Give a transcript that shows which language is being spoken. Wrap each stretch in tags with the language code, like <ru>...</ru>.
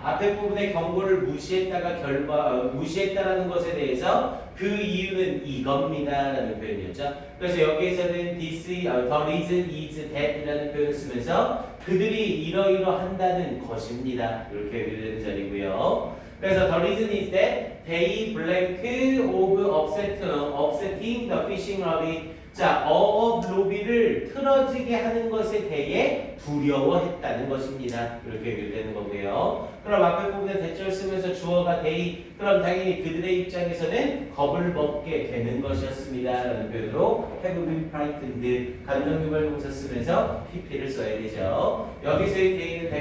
<ko>앞에 부분에 경고를 무시했다라는 것에 대해서 그 이유는 이겁니다라는 표현이었죠. 그래서 여기에서는</ko> <en>the reason is that</en> <ko>이라는 표현을 쓰면서 그들이 이러이러한다는 것입니다. 이렇게 얘기되는 자리고요. 그래서</ko> <en>the reason is that they blank of upsetting the fishing lobby.</en> <ko>자, 어업 로비를 틀어지게 하는 것에 대해 두려워했다는 것입니다. 이렇게 얘기되는 거고요. 그럼 앞에 부분에 대절 쓰면서 주어가 they, 그럼 당연히 그들의 입장에서는 겁을 먹게 되는 것이었습니다. 라는 표현으로</ko> <en>have been frightened,</en> <ko>감정유발 동사 쓰면서 pp를 써야 되죠. 여기서의 they는 당연히</ko>